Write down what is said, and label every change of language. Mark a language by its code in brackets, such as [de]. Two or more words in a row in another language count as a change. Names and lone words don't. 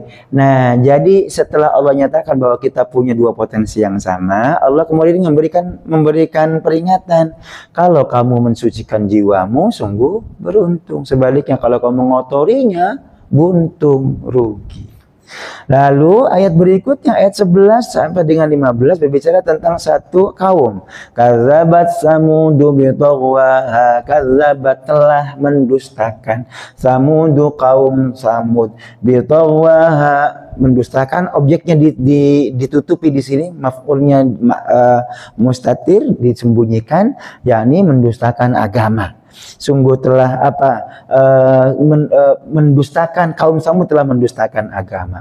[id] Nah, jadi setelah Allah nyatakan bahwa kita punya dua potensi yang sama, Allah kemudian memberikan peringatan. Kalau kamu mensucikan jiwamu, sungguh beruntung. Sebaliknya kalau kamu mengotorinya, buntung, rugi. Lalu ayat berikutnya ayat 11 sampai dengan 15 berbicara tentang satu kaum. [ar] كذبت ثمود بطغواها كذبت [id] telah mendustakan. Samudu kaum Samud, bitagwaha mendustakan, objeknya ditutupi di sini, [ar] مفعولها مستتر, [id] disembunyikan, yakni mendustakan agama. Sungguh telah mendustakan, kaum Samud telah mendustakan agama.